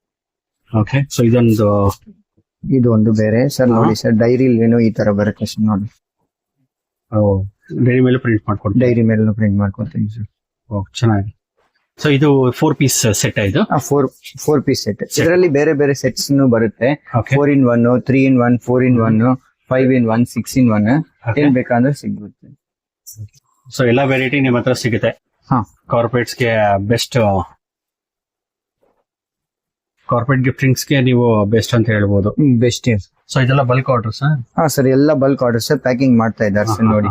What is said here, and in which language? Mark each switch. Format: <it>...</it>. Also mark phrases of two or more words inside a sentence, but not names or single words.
<kn>ಓಕೆ. ಸೊ ಇದೊಂದು ಇದು ಒಂದು ಬೇರೆ ಸರ್ ನೋಡಿ ಸರ್ ಡೈರಿ ಏನು ಈ ತರ ಬರುತ್ತೆ ಸರ್ ನೋಡಿ ಡೈರಿ ಮೇಲೆ ಪ್ರಿಂಟ್ ಮಾಡ್ಕೊಡ್ತೀವಿ. ಡೈರಿ ಮೇಲೆ ಪ್ರಿಂಟ್ ಮಾಡ್ಕೊಡ್ತೀನಿ ಸರ್. ಚೆನ್ನಾಗಿ. ಸೊ ಇದು</kn> <en>4 ಪೀಸ್ ಸೆಟ್</en> <kn>ಇದು.</kn> <en>ಫೋರ್ ಪೀಸ್ ಸೆಟ್.</en> <kn>ಇದರಲ್ಲಿ ಬೇರೆ ಬೇರೆ ಸೆಟ್ಸ್ ಬರುತ್ತೆ.</kn> <en>Okay.</en> <kn>4-in-1, 3-in-1, 4-in-1, 5-in-1, 6-in-1 ಏನ್ ಬೇಕಂದ್ರೆ ಸಿಗುತ್ತೆ. ಸೊ ಎಲ್ಲಾ ವೆರೈಟಿ ನಿಮ್ ಹತ್ರ ಸಿಗುತ್ತೆ. ಹಾ ಕಾರ್ಪೊರೇಟ್ಸ್ ಗೆ ಬೆಸ್ಟ್,</kn> <en>ಕಾರ್ಪೊರೇಟ್ ಗಿಫ್ಟಿಂಗ್ಸ್</en> <kn>ಗೆ ನೀವು ಬೆಸ್ಟ್ ಅಂತ ಹೇಳ್ಬೋದು. ಬೆಸ್ಟ್. ಸೊ ಇದೆಲ್ಲ</kn> <en>ಬಲ್ಕ್ ಆರ್ಡರ್ಸ್.</en> <kn>ಹಾ ಸರ್ ಎಲ್ಲ</kn> <en>ಬಲ್ಕ್ ಆರ್ಡರ್</en> <kn>ಸರ್ ಪ್ಯಾಕಿಂಗ್ ಮಾಡ್ತಾ ಇದ್ದಾರೆ ಸರ್ ನೋಡಿ.</kn>